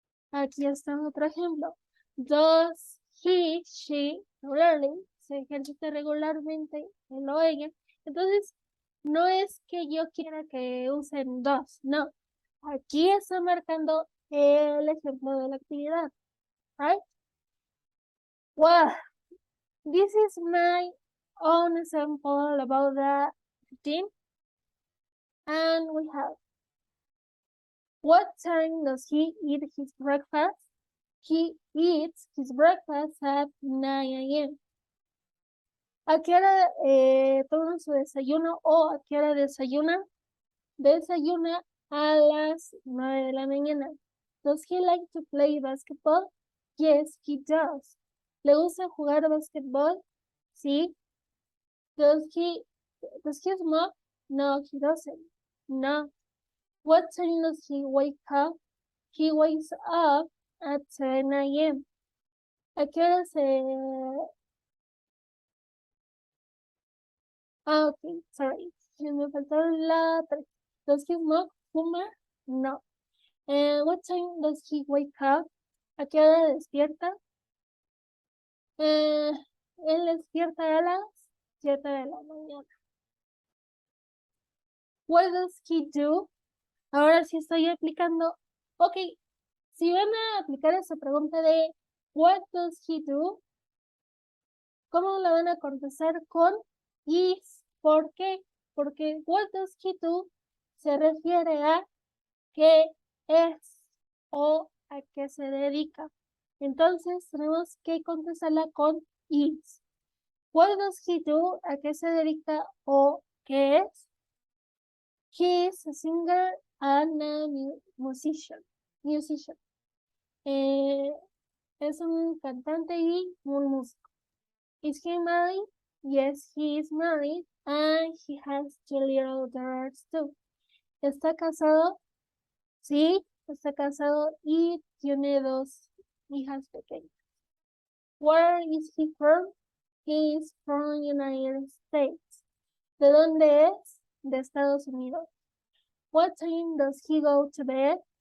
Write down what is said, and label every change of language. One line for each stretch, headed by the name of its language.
Spanish: Aquí está otro ejemplo.
English: Does he, she, regularly,
Spanish: se ejercita regularmente, él o ella. Entonces, no es que yo quiera que usen does, no. Aquí está marcando el ejemplo de la actividad,
English: right? Well, this is my own example about the routine. And we have, what time does he eat his breakfast? He eats his breakfast at 9 a.m.
Spanish: ¿A qué hora toma su desayuno o a qué hora desayuna? Desayuna a las 9 de la mañana.
English: Does he like to play basketball? Yes, he does.
Spanish: ¿Le gusta jugar basketball?
English: Sí. Does he smoke? No, he doesn't. No. What time does he wake up? He wakes up at 7 a.m.
Spanish: ¿A qué hora se...?
English: Ah, ok, sorry.
Spanish: Me faltó la...
English: Does he smoke?
Spanish: ¿Fuma? No.
English: What time does he wake up?
Spanish: ¿A qué hora despierta? Él despierta a las 7 de la mañana.
English: What does he do?
Spanish: Ahora sí estoy aplicando. Ok, si van a aplicar esa pregunta de
English: what does he do,
Spanish: ¿cómo la van a contestar? Con is. ¿Por qué? Porque
English: what does he do
Spanish: se refiere a qué es o a qué se dedica. Entonces tenemos que contestarla con is.
English: What does he do?
Spanish: ¿A qué se dedica o qué es?
English: He is a singer and a musician.
Spanish: Es un cantante y un músico.
English: Is he married? Yes, he is married and he has 2 little daughters too.
Spanish: ¿Está casado? Sí, está casado y tiene 2 hijas pequeñas.
English: Where is he from? He is from United States.
Spanish: ¿De dónde es? De Estados Unidos.
English: What time does he go to bed?